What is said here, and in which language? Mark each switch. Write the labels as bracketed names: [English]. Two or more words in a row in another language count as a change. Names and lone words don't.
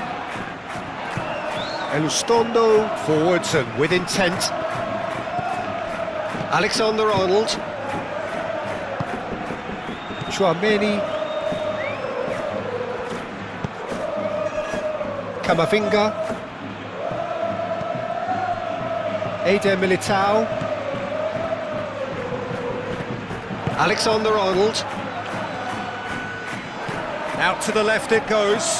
[English] Elustondo forwards and with intent. Alexander-Arnold. Chouameni. Camavinga. Eder Militao. Alexander-Arnold. Out to the left it goes.